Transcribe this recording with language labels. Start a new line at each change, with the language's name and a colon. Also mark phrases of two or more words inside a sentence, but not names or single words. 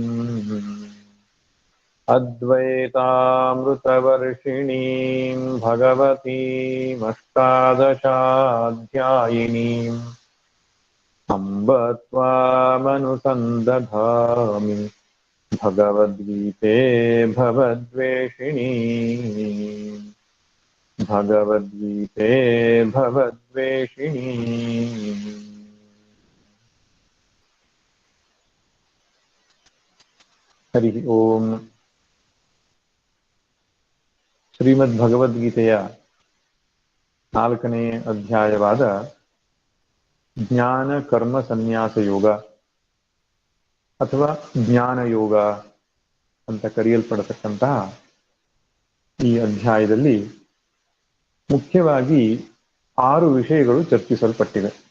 Sanskrit: अद्वैतामृतवर्षिणीं भगवतीमष्टादशाध्यायिनीम् अम्ब त्वामनुसन्दधामि भगवद्गीते भवद्वेषिणी भगवद्गीते भवद्वेषिणी। हरि ओम।
Kannada: ಶ್ರೀಮದ್ಭಗವದ್ಗೀತೆಯ 4ನೇ ಅಧ್ಯಾಯವಾದ ಜ್ಞಾನ ಕರ್ಮ ಸನ್ಯಾಸ ಯೋಗ ಅಥವಾ ಜ್ಞಾನ ಯೋಗ ಅಂತ ಕರೆಯಲ್ಪಡತಕ್ಕಂತಹ ಈ ಅಧ್ಯಾಯದಲ್ಲಿ ಮುಖ್ಯವಾಗಿ 6 ವಿಷಯಗಳು ಚರ್ಚಿಸಲ್ಪಟ್ಟಿವೆ.